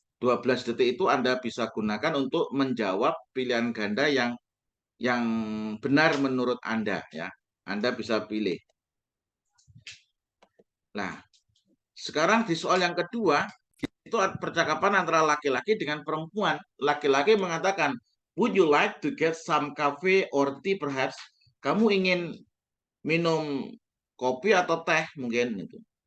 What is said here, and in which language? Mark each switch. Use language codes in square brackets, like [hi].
[id] 12 detik itu Anda bisa gunakan untuk menjawab pilihan ganda yang benar menurut Anda ya. Anda bisa pilih. Nah, sekarang di soal yang kedua itu percakapan antara laki-laki dengan perempuan. Laki-laki mengatakan, [en] would you like to get some coffee or tea perhaps? [id] Kamu ingin minum kopi atau teh mungkin itu.